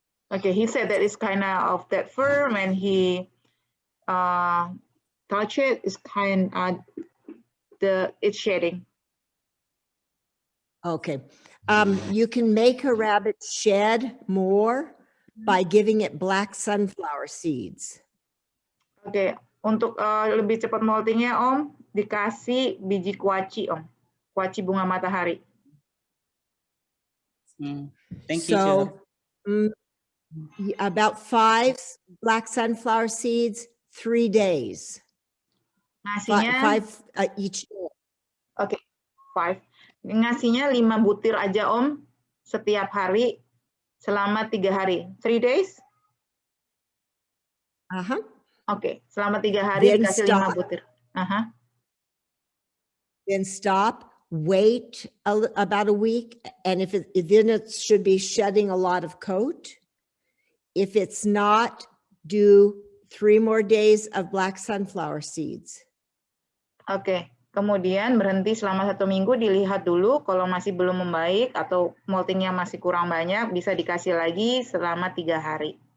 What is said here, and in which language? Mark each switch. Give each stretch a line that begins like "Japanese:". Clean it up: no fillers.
English: Okay, he said that it's kind of that fur when he touch it, is kind it's shedding. Okay. You can make a rabbit shed more by giving it black sunflower seeds.
Indonesian: Oke, untuk lebih cepat moltingnya, Om, dikasih biji kuaci, Om. Kuaci bunga matahari.
English: Thank you, so, about 5 black sunflower seeds, 3 days.
Indonesian: Ngasihnya
English: 5 each day.
Indonesian: Oke, 5. Ngasihnya 5 butir aja, Om, setiap hari selama 3 hari.
English: 3 days?
Indonesian: Oke, selama 3 hari
English: Then
Indonesian: dikasih 5 butir.
English: Then stop, wait about a week, and then it should be shedding a lot of coat. If it's not, do 3 more days of black sunflower seeds.
Indonesian: Oke, kemudian berhenti selama 1 minggu, dilihat dulu kalau masih belum membaik atau moltingnya masih kurang banyak, bisa dikasih lagi selama 3 hari.